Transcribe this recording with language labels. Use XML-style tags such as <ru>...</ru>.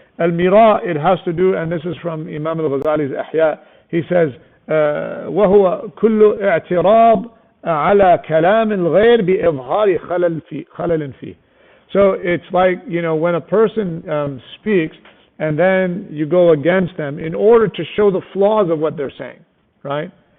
<en>Al-mira, it has to do, and this is from Imam al-Ghazali's Ihya. He says,</en> <ar>وهو كل اعتراض على كلام الغير بإظهار خلل فيه.</ar> <en>So it's like, when a person speaks and then you go against them in order to show the flaws of what they're saying, right?</en>